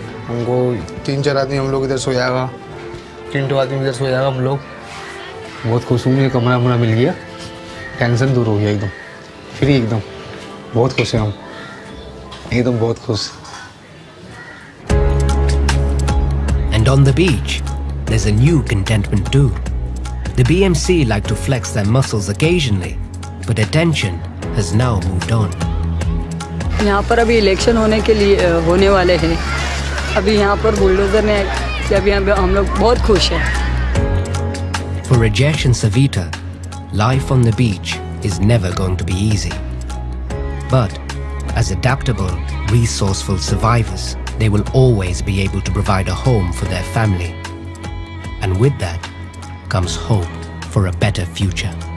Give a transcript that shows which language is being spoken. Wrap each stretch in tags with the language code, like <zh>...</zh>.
<hi>हमको 3-4 आदमी हम लोग इधर सो जाएगा, 3 आदमी इधर सो जाएगा हम लोग. बहुत खुश हूँ, मुझे कमरा वमरा मिल गया, टेंशन दूर हो गया एकदम, फ्री एकदम. बहुत खुश हैं हम एकदम, बहुत खुश.</hi> <en>And on the beach, there's a new contentment too. The BMC like to flex their muscles occasionally, but attention has now moved on.</en> <hi>यहाँ पर अभी इलेक्शन होने वाले हैं. अभी यहाँ पर बुलडोजर ने अभी हम लोग बहुत खुश हैं.</hi> <en>For Rajesh and Savita, life on the beach is never going to be easy. But as adaptable, resourceful survivors, they will always be able to provide a home for their family. And with that comes hope for a better future.</en>